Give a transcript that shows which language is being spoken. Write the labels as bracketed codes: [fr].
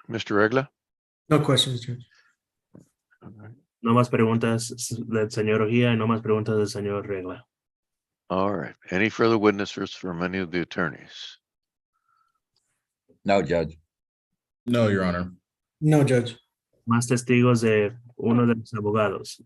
[en] Mr. Regla? No questions, Judge. [es] No más preguntas del señor Ojía y no más preguntas del señor Regla. [en] All right. Any further witnesses from any of the attorneys? No, Judge. No, Your Honor. No, Judge. [es] Más testigos de uno de los abogados.